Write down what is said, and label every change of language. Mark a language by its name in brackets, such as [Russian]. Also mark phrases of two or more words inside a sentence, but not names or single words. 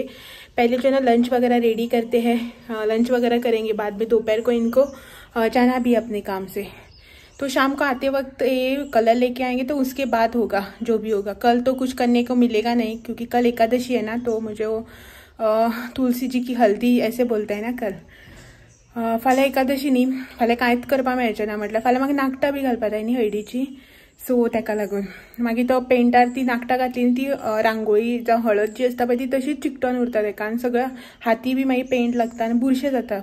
[Hindi] पहले जो है ना लंच वगैरह रेडी करते हैं, लंच वगैरह करेंगे, बाद में दोपहर को इनको जाना भी अपने काम से। तो शाम को आते वक्त ये कलर लेके आएंगे तो उसके बाद होगा जो भी होगा। कल तो कुछ करने को मिलेगा नहीं क्योंकि कल एकादशी है ना, तो मुझे वो तुलसी जी की हल्दी ऐसे बोलते हैं ना कल, [Konkani] फाल्यां एकादशी न्ही, फाल्यां कांयच करपा मेळचें ना म्हटल्यार फाल्यां म्हाका नाखटां बी घालपा जाय न्ही हळदीची, सो ताका लागून मागीर तो पेंटार ती नाखटां घातली न्ही ती रांगोळी जावं हळद जी आसता पळय ती तशीच चिकटोन उरता ताका आनी सगळ्या हाती बी मागीर पेंट लागता आनी बुरशें जाता।